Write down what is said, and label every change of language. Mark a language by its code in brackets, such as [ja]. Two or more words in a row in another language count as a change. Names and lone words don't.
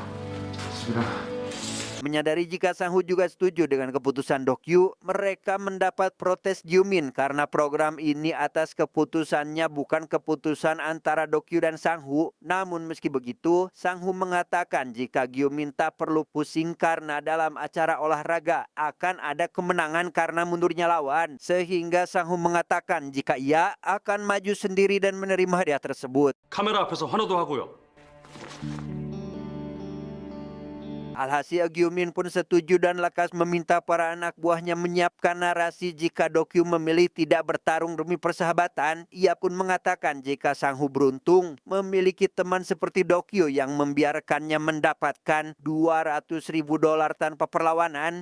[id] Menyadari jika Sang-Woo juga setuju dengan keputusan Dokyu, mereka mendapat protes Gyu-min karena program ini atas keputusannya bukan keputusan antara Dokyu dan Sang-Woo. Namun meski begitu, Sang-Woo mengatakan jika Gyu-min tak perlu pusing karena dalam acara olahraga akan ada kemenangan karena mundurnya lawan. Sehingga Sang-Woo mengatakan jika ia akan maju sendiri dan menerima hadiah tersebut. [ko] 카메라 앞에서 환호도 하고요. [id] Alhasil Gyu-min pun setuju dan lekas meminta para anak buahnya menyiapkan narasi jika Dokyu memilih tidak bertarung demi persahabatan. Ia pun mengatakan jika Sang-Woo beruntung memiliki teman seperti Dokyu yang membiarkannya mendapatkan $200.000 tanpa perlawanan.